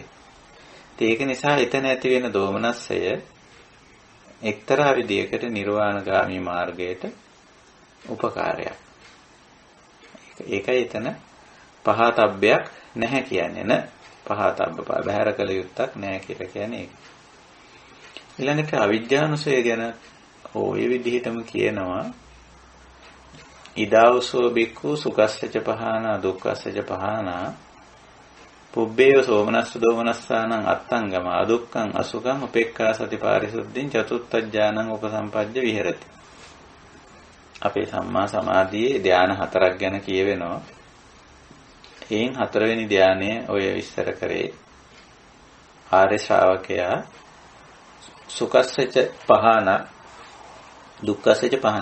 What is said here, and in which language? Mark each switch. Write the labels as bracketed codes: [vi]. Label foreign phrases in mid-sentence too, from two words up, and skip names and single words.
[si] ඒක නිසා එතන ඇති වෙන දෝමනස්සය එක්තරා විදියකට නිර්වාණගාමී මාර්ගයට උපකාරයක්. ඒකයි එතන පහතබ්බයක් නැහැ කියන්නේ. [pi] න පහතබ්බ [si] බහැර කළ යුත්තක් නැහැ කියලා කියන්නේ ඒක. ඊළඟට අවිජ්ජානුසය ගැන ওই විදිහටම කියනවා [pi] ඉදාවසෝ බික්ඛු සුඛස්සච පහනා දුක්ඛස්සච පහනා පුබ්බේව සෝමනස්ස දෝමනස්සානං අත්තංගම අදුක්ඛං අසුඛං උපේක්ඛා සති පාරිසුද්ධින් චතුත්ථඥානං උපසම්පජ්ජ විහෙරති. [si] අපේ සම්මා සමාධියේ ධාන හතරක් ගැන කියවෙනවා. එයින් හතරවෙනි ධානය ඔය විස්තර කරේ ආර්ය ශ්‍රාවකයා [pi] සුඛස්සච පහන දුක්ඛස්සච පහන.